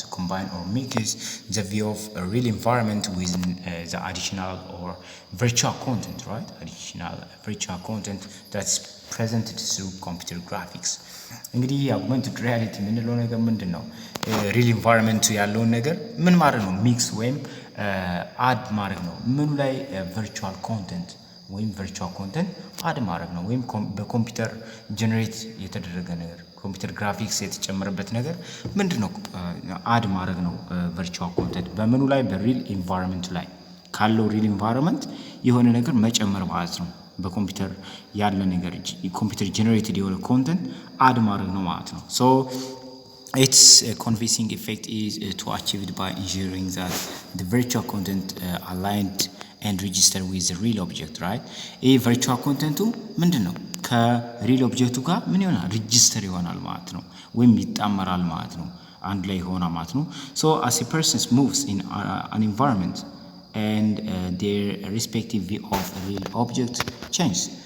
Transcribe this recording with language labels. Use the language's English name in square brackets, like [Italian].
[English] To combine or mix the view of a real environment with the additional or virtual content, right? Additional virtual content that's presented through computer graphics. [Amharic] እንግዲህ augmented reality የምንለው ነገር ምንድን ነው? ሪል ኢንቫይሮንመንቱ ያለውን ነገር ምን ማድረግ ነው? ሚክስ ወይም አድ ማድረግ ነው። ምኑ ላይ? ቨርቹዋል ኮንተንት ወይም ቨርቹዋል ኮንተንት አድ ማድረግ ነው። ወይም በኮምፒውተር ጀነሬት የተደረገ ነገር ኮምፒውተር ግራፊክስ የተጨመረበት ነገር ምንድነው? አድ ማድረግ ነው። ቨርቹዋል ኮንተንት በምኑ ላይ? በሪል ኢንቫይሮንመንት ላይ ካለው ሪል ኢንቫይሮንመንት የሆነ ነገር መጨመር ማለት ነው። በኮምፒውተር ያለ ነገር ኮምፒውተር ጀነሬትድ የሆነ ኮንተንት አድ ማድረግ ነው ማለት ነው። [English] so its convincing effect is to achieved by ensuring that the virtual content aligned and register with the real object, right? [Amharic] ይሄ ቨርቹዋል ኮንተንቱ ምንድነው? ከሪል ኦብጀክቱ ጋር ምን ይሆናል? ሬጂስተር ይሆናል ማለት ነው። [English] ወይም ይጣመራል ማለት ነው። አንድ ላይ ይሆናል ማለት ነው። so as a person moves in an environment and their respective view of a real object change.